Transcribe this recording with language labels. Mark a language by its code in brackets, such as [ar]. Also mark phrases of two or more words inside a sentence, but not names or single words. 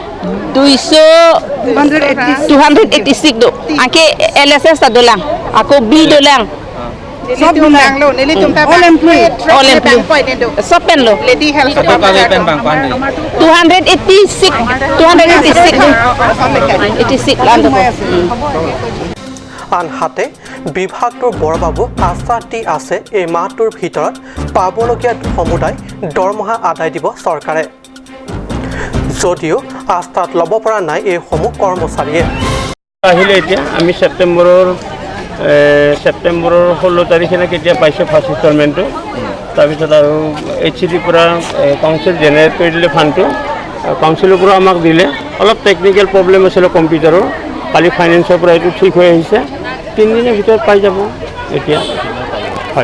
[mjw] 286 do angke LSS ta dolang ako B dolang sob dulang lo nili tumta [en] all employee [mjw] sopen lo [en] lady health [mjw] pen bangkoan 286 land [as] আনহাতে বিভাগটোৰ বৰবাবু আশ্বাস দি আছে এই মাহটোৰ ভিতৰত পাবলগীয়া সমুদায় দৰমহা আদায় দিব চৰকাৰে যদিও আস্থাত ল'ব পৰা নাই এইসমূহ কৰ্মচাৰীয়ে আহিলে এতিয়া আমি ছেপ্টেম্বৰৰ 16 তাৰিখে কেতিয়া পাইছোঁ [en] first installment [as] তাৰপিছত আৰু HCD পৰা কাউন্সিল জেনেৰেট কৰি দিলে ফাণ্ডটো কাউন্সিলৰ পৰা আমাক দিলে অলপ [en] technical problem [as] আছিলে কম্পিউটাৰৰ কালি ফাইনেন্সৰ পৰা এইটো ঠিক হৈ আহিছে 3 দিনৰ ভিতৰত পাই যাব এতিয়া হয়